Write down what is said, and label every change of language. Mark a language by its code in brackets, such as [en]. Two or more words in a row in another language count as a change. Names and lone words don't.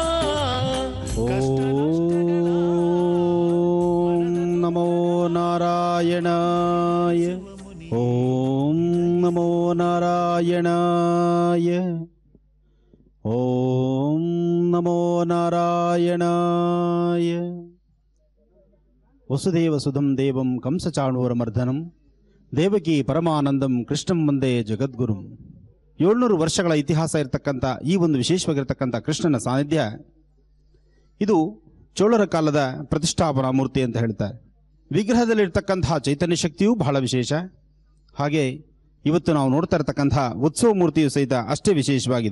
[sa] ಓಂ ನಮೋ ನಾರಾಯಣಾಯ. ಓಂ ನಮೋ ನಾರಾಯಣಾಯ. ಓಂ ನಮೋ ನಾರಾಯಣಾಯ. ವಸುದೇವ ಸುಧಂ ದೇವಂ ಕಂಸಚಾಣೂರಮರ್ದನಂ ದೇವಕಿ ಪರಮಾನಂದಂ ಕೃಷ್ಣಂ ವಂದೇ ಜಗದ್ಗುರುಂ. [kn] 700 ವರ್ಷಗಳ ಇತಿಹಾಸ ಇರತಕ್ಕಂಥ ಈ ಒಂದು ವಿಶೇಷವಾಗಿರ್ತಕ್ಕಂಥ ಕೃಷ್ಣನ ಸಾನ್ನಿಧ್ಯ ಇದು ಚೋಳರ ಕಾಲದ ಪ್ರತಿಷ್ಠಾಪನಾ ಮೂರ್ತಿ ಅಂತ ಹೇಳ್ತಾರೆ. ವಿಗ್ರಹದಲ್ಲಿರ್ತಕ್ಕಂತಹ ಚೈತನ್ಯ ಶಕ್ತಿಯೂ ಬಹಳ ವಿಶೇಷ. ಹಾಗೆ ಇವತ್ತು ನಾವು ನೋಡ್ತಾ ಇರತಕ್ಕಂಥ ಉತ್ಸವ ಮೂರ್ತಿಯು ಸಹಿತ ಅಷ್ಟೇ ವಿಶೇಷವಾಗಿದೆ.